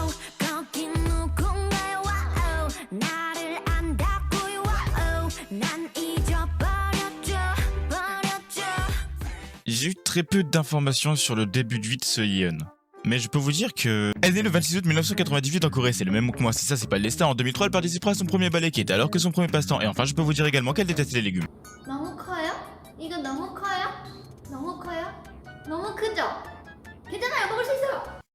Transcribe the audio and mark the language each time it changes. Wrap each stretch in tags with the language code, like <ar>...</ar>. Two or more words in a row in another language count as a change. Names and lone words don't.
<fr>J'ai eu très peu d'informations sur le début de vie de So-yeon. Mais je peux vous dire que... Elle est née le 26 août 1998 en Corée, c'est le même mot que moi, si ça c'est pas le destin. En 2003, elle participera à son premier ballet qui était alors que son premier passe-temps. Et enfin, je peux vous dire également qu'elle déteste les légumes.</fr> <ko>너무 커요? 이거 너무 커요? 너무 커요? 너무 크죠? 괜찮아요, 먹을 수 있어요.</ko>